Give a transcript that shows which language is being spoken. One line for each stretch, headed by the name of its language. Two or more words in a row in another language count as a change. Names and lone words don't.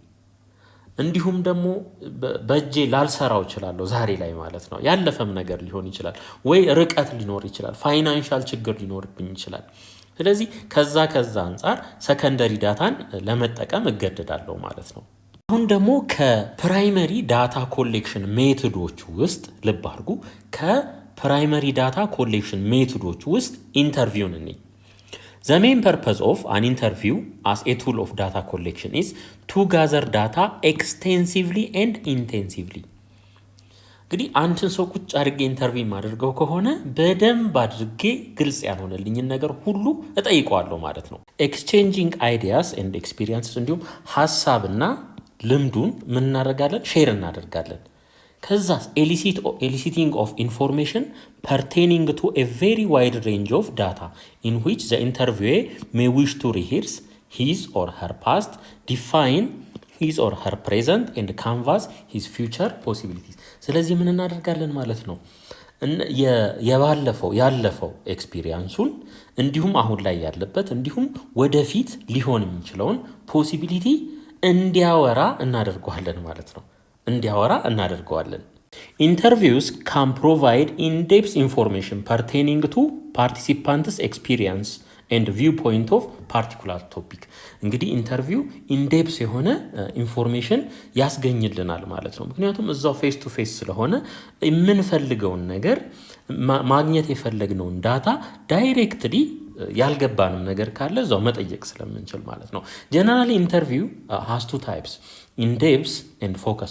Amharic: እንዲሁም ደግሞ በእጄ ላልሰራው እችላለሁ ዛሬ ላይ ማለት ነው። ያለፈም ነገር ሊሆን ይችላል፣ ወይ ርቀት ሊኖር ይችላል፣ ፋይናንሻል ችግር ሊኖርብኝ ይችላል። ስለዚህ ከዛ አንጻር
English: secondary data
Amharic: ለመጠቀም እገደዳለሁ ማለት ነው። አሁን ደግሞ
English: primary data collection methods
Amharic: ውስጥ ልብ አድርጉ፣
English: primary data collection methods
Amharic: ውስጥ ኢንተርቪውን እንይ።
English: The main purpose of an interview as a tool of data collection is to gather data extensively and intensively.
Amharic: እንግዲህ አንድን ሰው ቁጭ አድርጌ ኢንተርቪው ማድረገው ከሆነ በደንብ አድርጌ ግልጽ ያልሆነልኝን ነገር ሁሉ እጠይቀዋለሁ ማለት ነው።
English: exchanging ideas and experiences፣
Amharic: እንዲሁም ሀሳብና ልምዱን ምን እናደርጋለን? ሼር እናደርጋለን። ከዛ
English: eliciting of information pertaining to a very wide range of data in which the interviewer may wish to rehearse his or her past, define his or her present and canvas his future possibilities.
Amharic: ስለዚህ ምን እናደርጋለን ማለት ነው? ያለፈው ኤክስፒሪየንሱን እንዲሁም አሁን ላይ ያለበት እንዲሁም ወደፊት ሊሆን የሚችለውን ፖሲቢሊቲ እንዲያወራ እናደርገዋለን ማለት ነው።
English: Interviews can provide in-depth information pertaining to participants' experience and viewpoint of particular topic.
Amharic: እንግዲህ ኢንተርቪው ኢንዴፕስ የሆነ ኢንፎርሜሽን ያስገኝልናል ማለት ነው። ምክንያቱም እዛው
English: face to face
Amharic: ስለሆነ የምንፈልገውን ነገር ማግኘት የፈለግነውን ዳታ ዳይሬክትሊ ያልገባንም ነገር ካለ እዛው መጠየቅ ስለምንችል ማለት ነው።
English: generally interview has two types in-depth and focus